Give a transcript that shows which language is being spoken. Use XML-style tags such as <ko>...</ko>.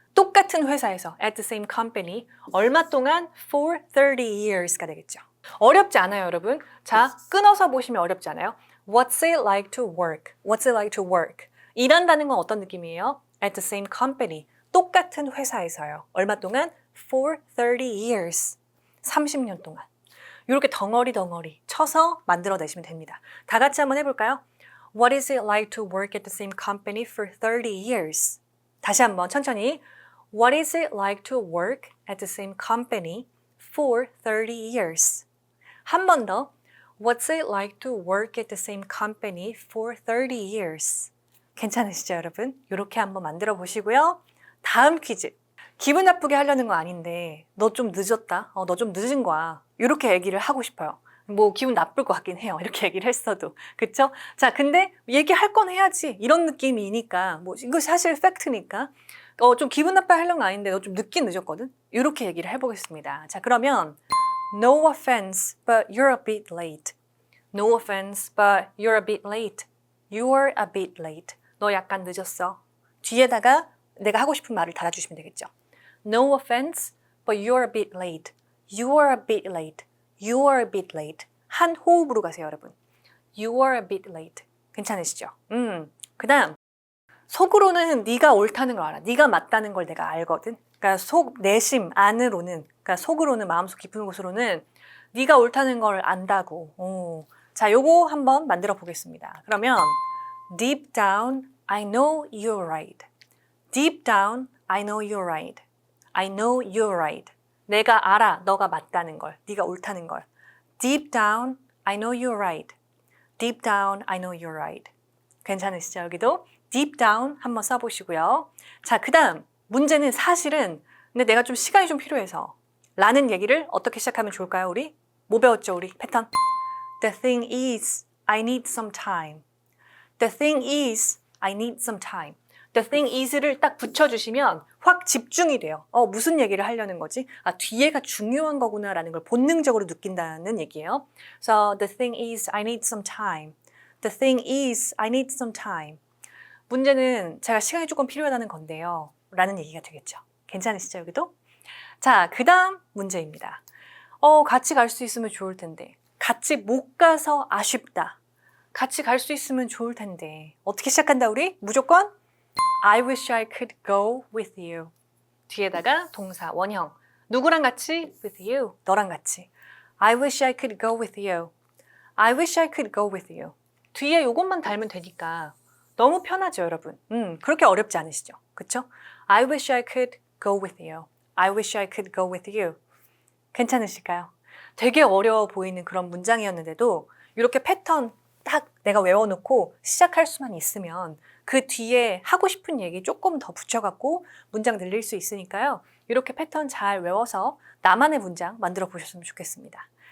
<ko>똑같은 회사에서</ko> <en>at the same company.</en> <ko>얼마 동안?</ko> <en>For 30 years</en> <ko>가 되겠죠. 어렵지 않아요, 여러분. 자, 끊어서 보시면 어렵지 않아요?</ko> <en>What's it like to work? What's it like to work?</en> <ko>일한다는 건 어떤 느낌이에요?</ko> <en>At the same company.</en> <ko>똑같은 회사에서요. 얼마 동안?</ko> <en>For 30 years.</en> <ko>30년 동안. 이렇게 덩어리 쳐서 만들어내시면 됩니다. 다 같이 한번 해볼까요?</ko> <en>What is it like to work at the same company for 30 years?</en> <ko>다시 한번 천천히.</ko> <en>What is it like to work at the same company for 30 years?</en> <ko>한 번 더.</ko> <en>What's it like to work at the same company for 30 years?</en> <ko>괜찮으시죠, 여러분? 이렇게 한번 만들어 보시고요. 다음 퀴즈. 기분 나쁘게 하려는 거 아닌데 너 좀 늦었다. 너 좀 늦은 거야. 이렇게 얘기를 하고 싶어요. 뭐 기분 나쁠 것 같긴 해요. 이렇게 얘기를 했어도. 그쵸? 자, 근데 얘기할 건 해야지. 이런 느낌이니까. 뭐 이거 사실 팩트니까. 좀 기분 나쁘게 하려는 거 아닌데 너 좀 늦긴 늦었거든? 이렇게 얘기를 해보겠습니다.</ko> <en>자, 그러면 No offense, but you're a bit late. No offense, but you're a bit late. You're a bit late.</en> <ko>너 약간 늦었어. 뒤에다가 내가 하고 싶은 말을 달아주시면 되겠죠.</ko> <en>No offense, but you're a bit late. You are a bit late. You are a bit late.</en> <ko>한 호흡으로 가세요, 여러분.</ko> <en>You are a bit late.</en> <ko>괜찮으시죠? 그 다음 속으로는 네가 옳다는 걸 알아. 네가 맞다는 걸 내가 알거든. 그러니까 내심 안으로는, 그러니까 속으로는 마음속 깊은 곳으로는 네가 옳다는 걸 안다고. 자, 요거 한번 만들어 보겠습니다.</ko> <en>그러면 Deep down, I know you're right. Deep down, I know you're right. I know you're right.</en> <ko>내가 알아, 너가 맞다는 걸, 네가 옳다는 걸.</ko> <en>Deep down, I know you're right. Deep down, I know you're right.</en> <ko>괜찮으시죠? 여기도 deep down 한번 써보시고요. 자, 그 다음 문제는 사실은 근데 내가 좀 시간이 좀 필요해서 라는 얘기를 어떻게 시작하면 좋을까요, 우리? 뭐 배웠죠, 우리 패턴?</ko> <en>The thing is, I need some time. The thing is, I need some time.</en> <ko>the thing is를 딱 붙여주시면 확 집중이 돼요. 무슨 얘기를 하려는 거지? 뒤에가 중요한 거구나라는 걸 본능적으로 느낀다는 얘기예요.</ko> <en>So the thing is, I need some time. The thing is, I need some time.</en> <ko>문제는 제가 시간이 조금 필요하다는 건데요. 라는 얘기가 되겠죠. 괜찮으시죠, 여기도? 자, 그 다음 문제입니다. 같이 갈 수 있으면 좋을 텐데. 같이 못 가서 아쉽다. 같이 갈 수 있으면 좋을 텐데. 어떻게 시작한다, 우리?</ko> <en>무조건 I wish I could go with you.</en> <ko>뒤에다가 동사, 원형. 누구랑 같이?</ko> <en>With you.</en> <ko>너랑 같이.</ko> <en>I wish I could go with you. I wish I could go with you.</en> <ko>뒤에 요것만 달면 되니까 너무 편하죠, 여러분. 그렇게 어렵지 않으시죠? 그쵸?</ko> <en>I wish I could go with you. I wish I could go with you.</en> <ko>괜찮으실까요? 되게 어려워 보이는 그런 문장이었는데도 이렇게 패턴 딱 내가 외워놓고 시작할 수만 있으면 그 뒤에 하고 싶은 얘기 조금 더 붙여갖고 문장 늘릴 수 있으니까요. 이렇게 패턴 잘 외워서 나만의 문장 만들어 보셨으면 좋겠습니다.</ko>